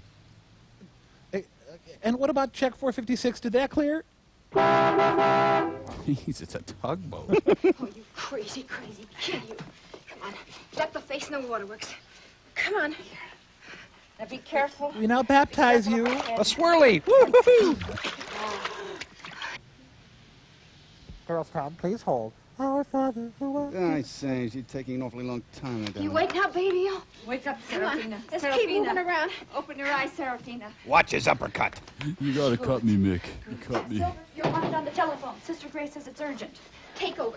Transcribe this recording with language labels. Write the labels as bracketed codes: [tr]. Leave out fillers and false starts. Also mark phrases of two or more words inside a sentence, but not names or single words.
[en] Hey, and what about check 456? Did that clear? Jeez, it's a tugboat. Oh, you crazy, crazy kid, you. Come on, duck the face in the waterworks. Come on. Now be careful. We now baptize you. A swirly. Woo-hoo-hoo. Girlstown, please hold. Our Father who art... I say, she's taking an awfully long time. You wake up, baby. Wake up, Come on. Serafina. Let's Serafina. keep moving around. Open your eyes, Serafina. Watch his uppercut. You gotta cut me, Mick. You cut me. Silver, you're wanted on the telephone. Sister Grace says it's urgent. Take over.